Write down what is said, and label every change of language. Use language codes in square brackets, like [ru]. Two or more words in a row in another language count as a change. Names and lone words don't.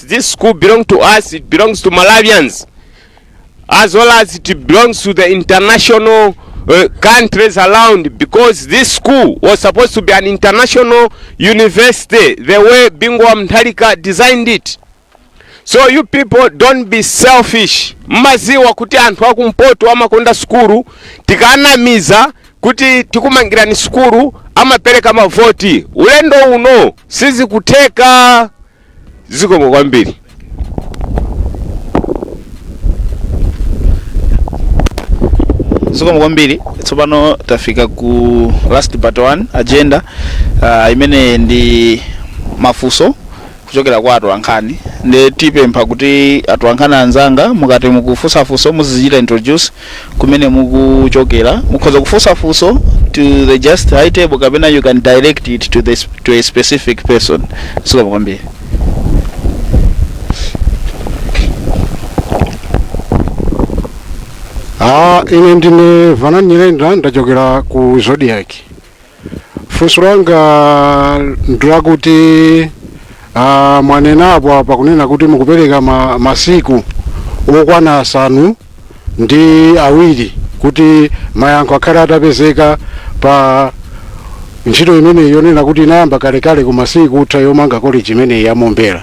[en] This school belongs to us. It belongs to Malawians, as well as it belongs to the international countries around, because this school was supposed to be an international university the way Bingwa Mtalika designed it. So you people don't be selfish. [ny] Maziwa kuti anthu akumpoto amakonda skuru tikanamiza kuti tikumangirani skuru amapereka mavoti. Ulendo uno sizi kuteka. Zikomo kwambiri. Zikomo kwambiri. Tsopano tafika ku [en] last but one [ny] agenda imene ndi mafunso kuchokera kwa Mtolankhani. ndi tipempha kuti atolankhani anzanga mukati mukufunsa funso muzichita introduce kumene mukuchokera, mukhoza kufunsa funso [en] to the just high table [ny] kapena [en] you can direct it to a specific person. Sika mwambie. [ny] Ine ndine Vanani Nyirenda ndachokera ku Zodiac. Funso langa ndirakuti mwanenapo apa kunena kuti mukupereka masiku okwana 5 ndi awiri kuti mayankho akhale atapezeka pa ntchito imene yonena kuti inayamba kalekale ku masiku utha yomanga college imene yamombera.